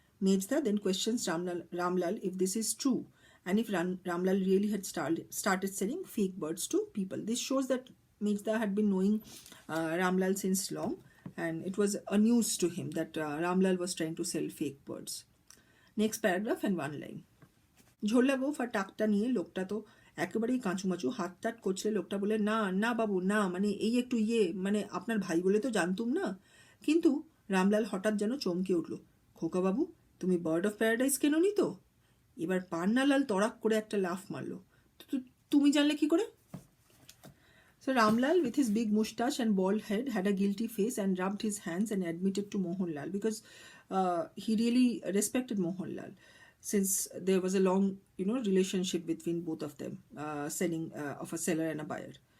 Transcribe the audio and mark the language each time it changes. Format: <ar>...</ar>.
<en>Mejda then questions Ramlal if this is true and if Ramlal really had started selling fake birds to people. This shows that Mejda had been knowing Ramlal since long, and it was a news to him that Ramlal was trying to sell fake birds. Next paragraph and one line.</en> <bn>ঝোলা গোফ আর টাকটা নিয়ে লোকটা তো একেবারেই কাঁচুমাচু, হাত টাট করছিল। লোকটা বলে, না না বাবু না, মানে এই একটু মানে আপনার ভাই বলে তো জানতুম না। কিন্তু রামলাল হঠাৎ যেন চমকে উঠল। খোকাবাবু, তুমি বার্ড অফ প্যারাডাইস কেননি তো? এবার পান্নালাল তড়াক করে একটা লাফ মারল। তুমি জানলে কি করে?</bn> <en>So Ramlal, with his big moustache and bald head, had a guilty face and rubbed his hands and admitted to Mohanlal, because he really respected Mohanlal, since there was a long, relationship between both of them, selling of a seller and a buyer.</en>